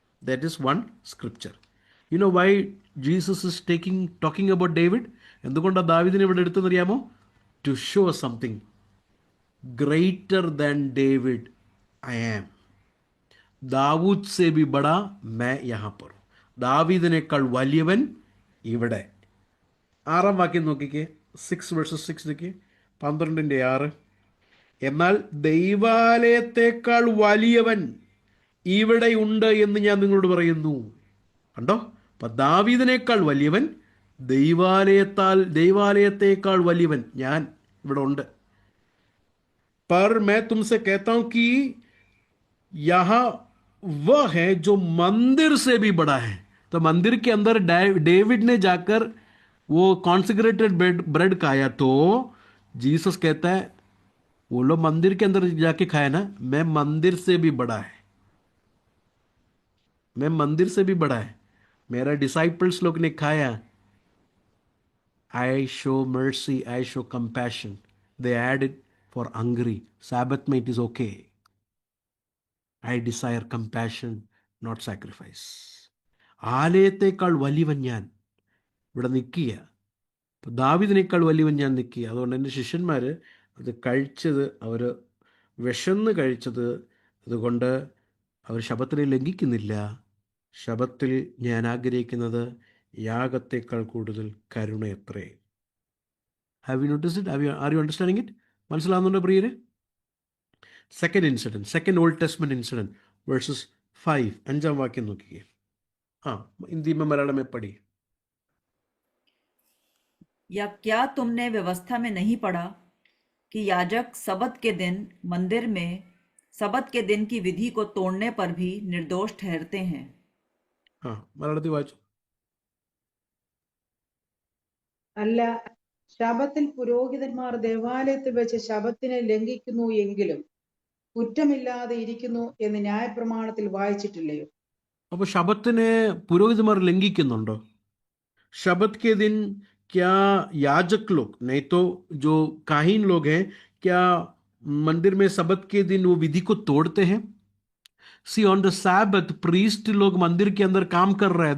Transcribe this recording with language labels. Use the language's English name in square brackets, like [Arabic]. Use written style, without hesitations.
[English] That is one scripture. You know why Jesus is talking about David? [Malayalam] എന്തുകൊണ്ടാണ് ദാവീദിനെ ഇവിടെ എടുത്തെന്നറിയാമോ? [English] To show something. Greater than David I am. [Hindi] Dawood say B ബഡാ मैं यहाँ पर. [Malayalam] ദാവീദിനേക്കാൾ വലിയവൻ ഇവിടെ. 6-ാം വാക്യം നോക്കിക്കേ. 6 verses 6 നോക്കിയേ. 12:6. എന്നാൽ ദൈവാലയത്തേക്കാൾ വലിയവൻ ഇവിടെ ഉണ്ട് എന്ന് ഞാൻ നിങ്ങളോട് പറയുന്നു. കണ്ടോ? അപ്പം ദാവീദിനേക്കാൾ വലിയവൻ, ദൈവാലയത്തേക്കാൾ വലിയവൻ ഞാൻ ഇവിടെ ഉണ്ട്. [Hindi] पर मैं तुमसे कहता हूं कि यहां वह है जो मंदिर से भी बड़ा है. तो मंदिर के अंदर डेविड ने जाकर वो कॉन्सेक्रेटेड ब्रेड खाया, तो जीसस कहता है वो लोग मंदिर के अंदर जाके खाया ना, मैं मंदिर से भी बड़ा है. मैं मंदिर से भी बड़ा है. मेरा डिसाइपल्स लोग ने खाया. [English] I show mercy, I show compassion. They ate it for hungry. Sabbath में it is okay. I desire compassion, not sacrifice. [Malayalam] ആലയത്തേക്കാൾ വലിയവൻ ഞാൻ ഇവിടെ നിൽക്കുക. അപ്പോൾ ദാവീദിനേക്കാൾ വലിയവൻ ഞാൻ നിൽക്കുക. അതുകൊണ്ട് എൻ്റെ ശിഷ്യന്മാർ അത് കഴിച്ചത്, അവർ വിശന്ന് കഴിച്ചത് അതുകൊണ്ട് അവർ ശബത്തിനെ ലംഘിക്കുന്നില്ല. ശബത്തിൽ ഞാൻ ആഗ്രഹിക്കുന്നത് യാഗത്തേക്കാൾ കൂടുതൽ കരുണയത്രേ. [English] Have you notice it? Are you understanding it? [Malayalam] മനസ്സിലാവുന്നുണ്ടോ പ്രിയരെ? [English] second incident, second old testament incident, verses 5, [Malayalam] 5-ാം വാക്യം നോക്കിക്കേ. [Hindi] हिंदी में मलयालम में पढ़ी. या क्या तुमने व्यवस्था में नहीं पढ़ा कि याजक सबत के दिन मंदिर में सबत के दिन की विधि को तोड़ने पर भी निर्दोष ठहरते हैं? [Malayalam] മലയാളത്തിൽ വായിച്ചു. അല്ല, ശബത്തിൽ പുരോഹിതന്മാർ ദേവാലയത്തിൽ വെച്ച് ശബത്തിനെ ലംഘിക്കുന്നു എങ്കിലും കുറ്റമില്ലാതെ ഇരിക്കുന്നു എന്ന് ന്യായപ്രമാണത്തിൽ വായിച്ചിട്ടില്ലയോ? അപ്പോൾ ശബത്തിനെ പുരോഹിതന്മാർ ലംഘിക്കുന്നുണ്ടോ? [Hindi] शबत के दिन क्या याजक लोग, नहीं तो जो काहीन लोग हैं, क्या मंदिर में सबत के दिन वो विधि को तोड़ते हैं? [English] see on the Sabbath priest [Hindi] लोग मंदिर के अंदर काम कर रहे हैं.